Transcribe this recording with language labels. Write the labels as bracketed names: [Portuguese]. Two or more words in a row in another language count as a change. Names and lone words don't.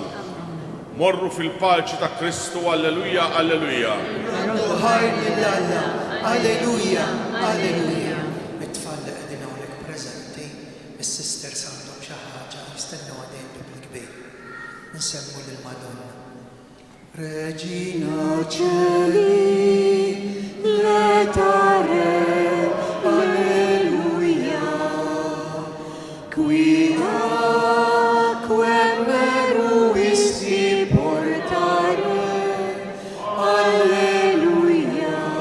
[Maltese] Morru fil-paċi ta' Kristu, alleluja, alleluja. Ħajni l-Alla, alleluja, alleluja. It-tfal li qegħdin hawnhekk preżenti, is-sisters għandhom xi ħaġa jistennew għadejn bil-kbir. Nsemmu lil Madonna. [Latin] Regina Celi, letare, alleluia. Quia quem meruisti portare, alleluia.